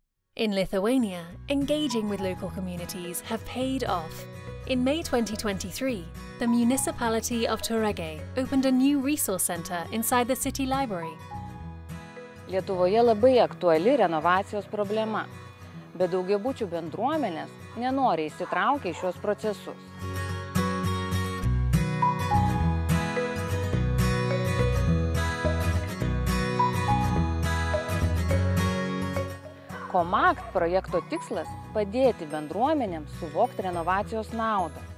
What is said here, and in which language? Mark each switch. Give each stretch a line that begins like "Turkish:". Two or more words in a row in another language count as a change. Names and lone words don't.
English: In Lithuania, engaging with local communities have paid off. In May 2023, the municipality of Tauragė opened a new resource center inside the city library.
Lithuanian: Lietuvoje labai aktuali renovacijos problema, bet daugiabučių bendruomenės nenoriai įsitraukia į šios procesus. Komakt projekto tikslas – padėti bendruomenėms suvokti renovacijos naudą.